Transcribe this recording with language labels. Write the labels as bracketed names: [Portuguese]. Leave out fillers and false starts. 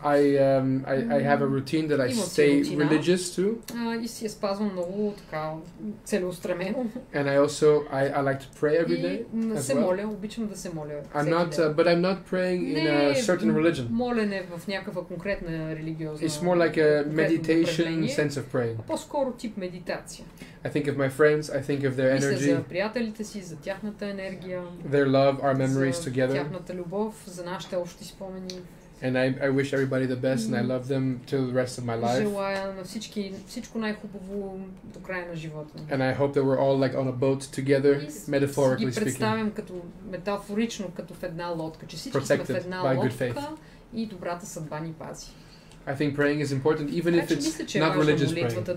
[English] I have a routine that I stay religious to. [Bulgarian] И си я спазвам много така целеустремено. [English] And I like to pray every day. [Bulgarian] Се моля, обичам да се моля. [English] But I'm not praying in a certain religion. [Bulgarian] Молене в някаква конкретна религиозна. [English] It's more like a meditation sense of praying. [Bulgarian] По-скоро тип медитация. [English] I think of my friends, I think of of their energy. [Bulgarian] Мисля за приятелите си, за тяхната енергия. [English] Their love, our memories [Bulgarian] за [English] together. [Bulgarian] тяхната любов, за нашите общи спомени. [English] And I wish everybody the best, and I love them till the rest of my life. [Bulgarian] Желая на всички всичко най-хубаво до края на живота. [English] And I hope that we're all like on a boat together, metaphorically speaking. [Bulgarian] Представям като метафорично като в една лодка, че всички сме в една лодка и добрата съдба ни пази. [English] I think praying is important, even if it's not religious praying.